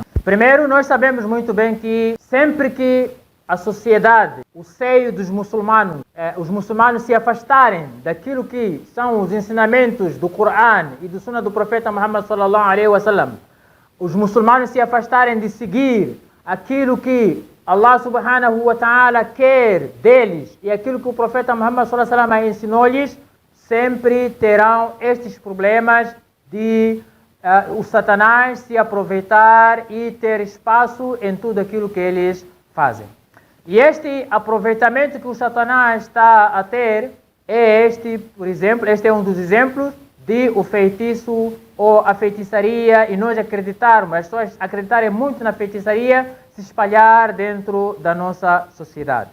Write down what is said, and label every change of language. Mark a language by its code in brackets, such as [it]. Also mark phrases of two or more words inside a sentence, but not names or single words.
[pt] Primeiro, nós sabemos muito bem que sempre que a sociedade, o seio dos muçulmanos, os muçulmanos se afastarem daquilo que são os ensinamentos do Coran e do Sunnah do Profeta Muhammad [ar] صلى الله عليه وسلم, [pt] os muçulmanos se afastarem de seguir aquilo que [ar] الله سبحانه وتعالى [pt] quer deles e aquilo que o Profeta Muhammad [ar] صلى الله عليه وسلم [pt] ensinou-lhes, sempre terão estes problemas de o Satanás se aproveitar e ter espaço em tudo aquilo que eles fazem. E este aproveitamento que o Satanás está a ter é este, por exemplo, este é um dos exemplos de o feitiço ou a feitiçaria, e nós acreditarmos, as pessoas acreditarem muito na feitiçaria, se espalhar dentro da nossa sociedade.